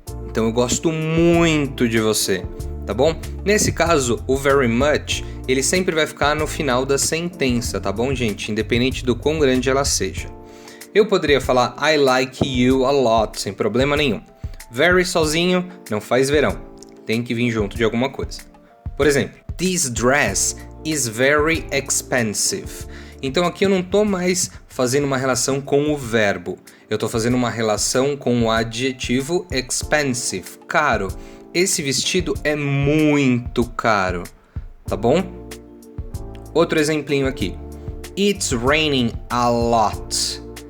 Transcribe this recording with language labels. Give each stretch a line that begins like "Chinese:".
Portuguese: Então eu gosto muito de você, tá bom? Nesse caso, o very much, ele sempre vai ficar no final da sentença, tá bom, gente? Independente do quão grande ela seja. Eu poderia falar
English: I like you a lot,
Portuguese: sem problema nenhum. Very sozinho não faz verão. Tem que vir junto de alguma coisa. Por exemplo,
English: this dress is very expensive.
Portuguese: Então aqui eu não estou mais fazendo uma relação com o verbo. Eu estou fazendo uma relação com o adjetivo expensive, caro. Esse vestido é muito caro, tá bom? Outro exemplinho aqui.
English: It's raining a lot.